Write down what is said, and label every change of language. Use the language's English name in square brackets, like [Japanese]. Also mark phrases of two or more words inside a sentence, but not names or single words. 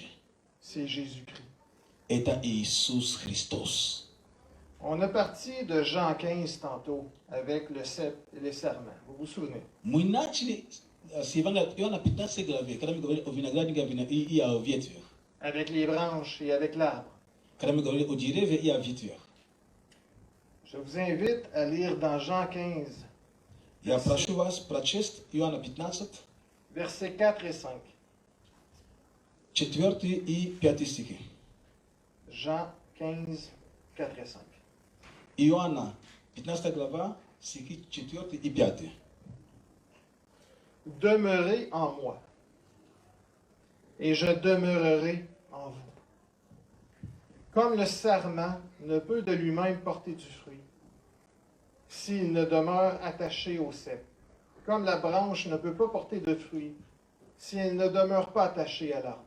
[French] C'est Jésus-Christ. [Russian] Это Иисус Христос. [French] On a parti de Jean 15 tantôt avec le cep et les serments. Vous vous souvenez? [Russian] Мы начали с Евангелия от Иоанна 15 главе, когда мы говорили о винограднике и о ветвях. [French] Avec les branches et avec l'arbre. [Russian] Когда мы говорили о дереве и о ветвях. [French] Je vous invite à lire dans Jean 15, [Russian] Я прошу вас прочесть Иоанна 15, [French] versets 4 et 5. [Russian] 4 и 5 стихи. [French] Jean 15, 4 et 5. [Russian] Иоанна 15 глава, стихи 4 и 5. [French] Demeurez en moi, et je demeurerai en vous. Comme le sarment ne peut de lui-même porter du fruit, s'il ne demeure attaché au cep, comme la branche ne peut pas porter de fruit, si elle ne demeure pas attachée à l'arbre.